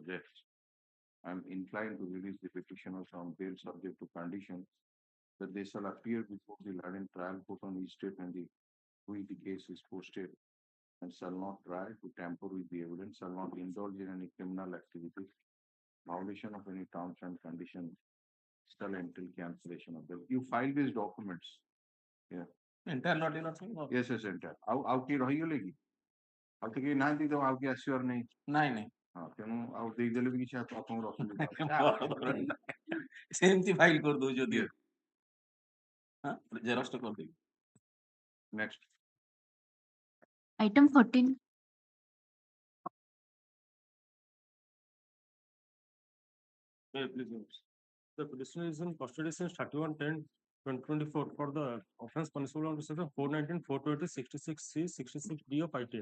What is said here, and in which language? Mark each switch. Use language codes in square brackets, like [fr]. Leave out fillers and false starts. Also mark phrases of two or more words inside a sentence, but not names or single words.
[en] death, I am inclined to release the petitioners on bail subject to condition that they shall appear before the land trial court on each date and the case is posted and shall not try to tamper with the evidence, shall not indulge in any criminal activity, violation of any terms and conditions, shall entail cancellation of them. You file these documents. Yeah. Entire not enough. Yes, yes, entire. [or] ଆଉ କିଏ ରହିଗଲେ କି? ଆଉ ତ କେହି ନାହାନ୍ତି ତ ଆଉ କିଏ ଆସିବାର ନାହିଁ। ନାଇଁ ନାଇଁ ହଁ ତେଣୁ ଆଉ ଦେଇଦେଲେ ବି କିଛି ଆପଣଙ୍କର ଅସୁବିଧା ସେମିତି ଫାଇଲ କରିଦଉଛନ୍ତି ଜେରକ୍ସ କରିଦେବି। [en] Next. Item 14. The petitioner is in custody since 31/10/2024 for the offense punishable under section 419, 420, 66C, 66D of ITA.